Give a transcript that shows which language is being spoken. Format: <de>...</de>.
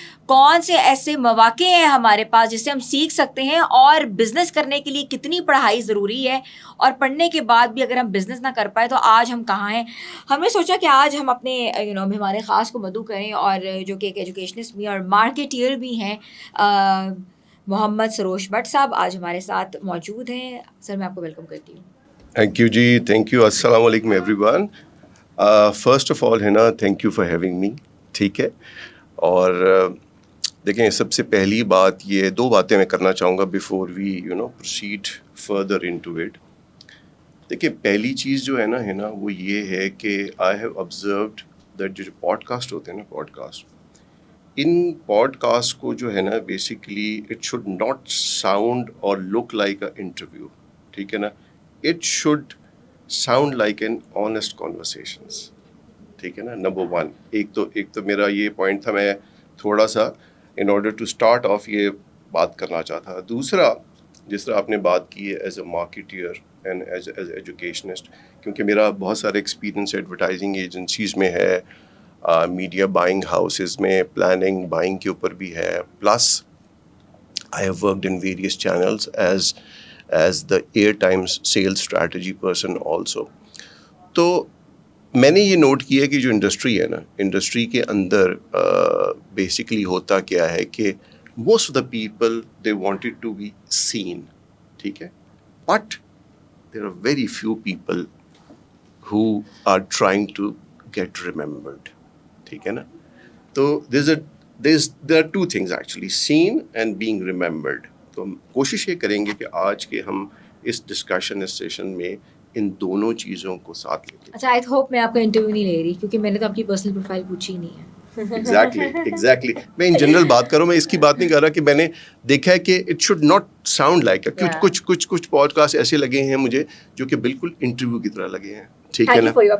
<hi>कौन से ऐसे मौके हैं हमारे पास जिससे हम सीख सकते हैं, और बिज़नेस करने के लिए कितनी पढ़ाई ज़रूरी है, और पढ़ने के बाद भी अगर हम बिज़नेस ना कर पाए तो आज हम कहाँ हैं। हमने सोचा कि आज हम अपने मेहमान ख़ास को मदऊ करें, और जो कि एक एजुकेशनिस्ट भी और मार्केटियर भी हैं, मोहम्मद सरोश भट्ट साहब आज हमारे साथ मौजूद हैं। सर, मैं आपको वेलकम करती हूँ।</hi> <en>Thank you, जी. Thank you. Assalamu alaikum, everyone. First of all,</en> <hi>है ना,</hi> <en>thank you for having me.</en> <hi>ठीक है. और देखें, सबसे पहली बात, ये दो बातें मैं करना चाहूँगा</hi> <en>before we proceed further into it.</en> <hi>देखिए, पहली चीज़ जो है ना वो ये है कि</hi> <en>I have observed that</en> <hi>जो पॉडकास्ट होते हैं ना, पॉडकास्ट, इन पॉडकास्ट को जो है ना basically</hi> <en>It should not sound और look like a interview.</en> <hi>ठीक है ना.</hi> <en>It should sound like an honest conversations.</en> <hi>ठीक है ना. नंबर वन, एक तो मेरा ये पॉइंट था, मैं थोड़ा सा</hi> <en>in order to start off</en> <hi>ये बात करना चाहता था. दूसरा, जिस तरह आपने बात की है as a marketeer and as educationist, क्योंकि मेरा बहुत सारा एक्सपीरियंस एडवर्टाइजिंग एजेंसीज में है, मीडिया बाइंग हाउसेस में प्लानिंग बाइंग के ऊपर भी है,</hi> <en>Plus I have worked in various channels as the airtimes sales strategy person also.</en> <hi>तो मैंने ये नोट किया कि जो इंडस्ट्री है ना, इंडस्ट्री के अंदर बेसिकली होता क्या है कि</hi> <en>most of the people they wanted to be seen.</en> <hi>ठीक है.</hi> <en>But there are very few people who are trying to get remembered.</en> <hi>ठीक है ना.</hi> <en>तो there are two things actually, seen and being remembered.</en> <hi>तो हम कोशिश ये करेंगे कि आज के हम इस डिस्कशन, इस सेशन में इन दोनों चीज़ों को साथ लेके. अच्छा, आई होप मैं आपका इंटरव्यू नहीं ले रही, क्योंकि मैंने तो आपकी पर्सनल प्रोफाइल पूछी ही नहीं है। एग्जैक्टली मैं इन जनरल बात कर रहा हूँ. मैं इसकी बात नहीं कर रहा कि मैंने देखा है कि</hi> <en>it should not sound like</en> <hi>कुछ पॉडकास्ट ऐसे लगे हैं मुझे जो कि बिल्कुल इंटरव्यू की तरह लगे हैं. ठीक है ना.</hi>